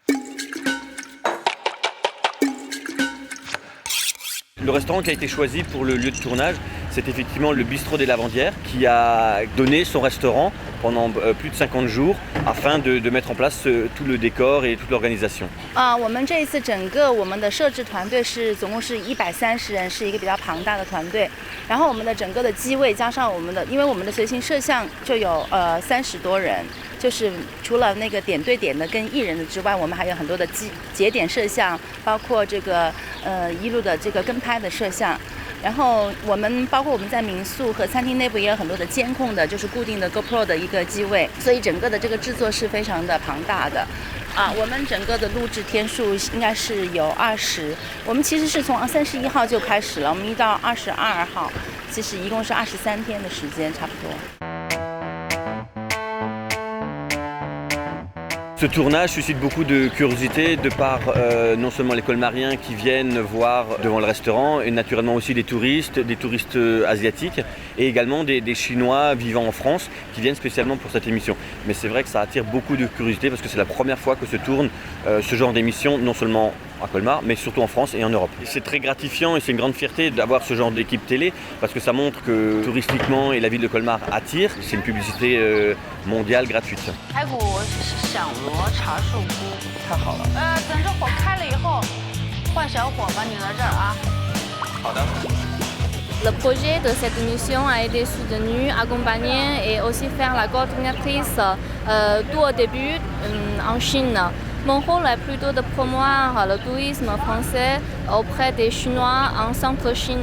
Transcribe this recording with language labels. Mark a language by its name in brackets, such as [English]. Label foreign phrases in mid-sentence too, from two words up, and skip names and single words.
[French] Le restaurant qui a été choisi pour le lieu de tournage, c'est effectivement le Bistrot des Lavandières qui a donné son restaurant pendant plus de 50 jours afin de mettre en place tout le décor et toute l'organisation. [Chinese] 我们这一次整个我们的摄制团队总共是130人，是一个比较庞大的团队。然后我们的整个的机位加上因为我们的随行摄像就有30多人，就是除了那个点对点的跟艺人的之外，我们还有很多的节点摄像，包括这个一路的这个跟拍的摄像。然后包括我们在民宿和餐厅内部也有很多的监控的，就是固定的 GoPro 的一个机位，所以整个的这个制作是非常的庞大的。我们整个的录制天数应该是有20，我们其实是从31号就开始了，我们一到22号，其实一共是23天的时间差不多。 [French] Ce tournage suscite beaucoup de curiosité de par non seulement les Colmariens qui viennent voir devant le restaurant et naturellement aussi des touristes asiatiques et également des Chinois vivant en France qui viennent spécialement pour cette émission. Mais c'est vrai que ça attire beaucoup de curiosité parce que c'est la première fois que se tourne ce genre d'émission, non seulement à Colmar, mais surtout en France et en Europe. C'est très gratifiant et c'est une grande fierté d'avoir ce genre d'équipe télé parce que ça montre que touristiquement et la ville de Colmar attire. C'est une publicité mondiale gratuite. [Chinese] 排骨响螺茶树菇，太好了。等这火开了以后，换小火吧，你来这儿啊。好的。 [French] Le projet de cette émission a été soutenu, accompagné et aussi faire la coordinatrice tout au début en Chine. Mon rôle est plutôt de promouvoir le tourisme français auprès des Chinois en centre-Chine.